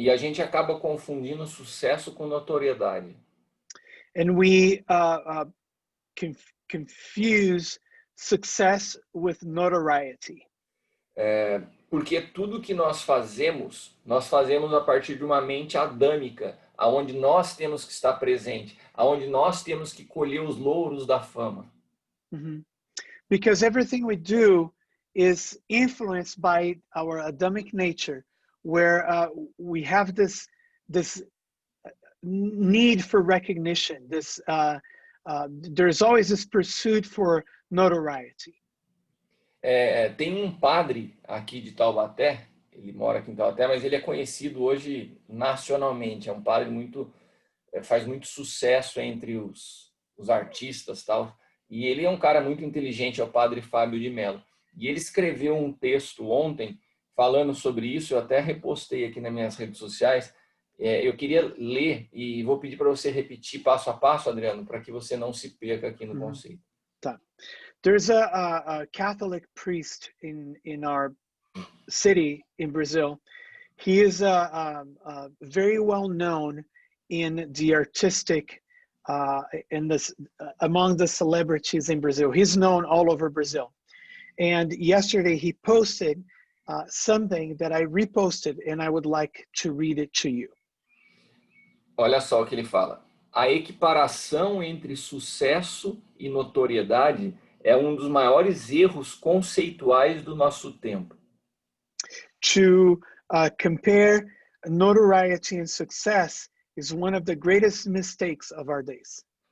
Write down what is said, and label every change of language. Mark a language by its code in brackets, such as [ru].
[pt] E a gente acaba confundindo sucesso com notoriedade. [en] And we confuse success with notoriety. [pt] Porque tudo que nós fazemos a partir de uma mente adâmica, aonde nós temos que estar presente, aonde nós temos que colher os louros da fama. [en] Mm-hmm. Because everything we do is influenced by our Adamic nature, where we have this need for recognition. There's always this pursuit for notoriety. [pt] Tem um padre aqui de Taubaté, ele mora aqui em Taubaté, mas ele é conhecido hoje nacionalmente. É um padre faz muito sucesso entre os artistas, tal. E ele é um cara muito inteligente, é o padre Fábio de Mello. E ele escreveu um texto ontem falando sobre isso, eu até repostei aqui nas minhas redes sociais. Eu queria ler e vou pedir para você repetir passo a passo, Adriano, para que você não se perca aqui no conceito. Tá. [en] There's a Catholic priest in our city in Brazil. He is very well known in the artistic among the celebrities in Brazil. He's known all over Brazil. And yesterday he posted something that I reposted, and I would like to read it to you. [pt] Olha só o que ele fala. A equiparação entre sucesso e notoriedade é um dos maiores erros conceituais do nosso tempo. [en] To compare notoriety and success is one of the greatest mistakes of our days.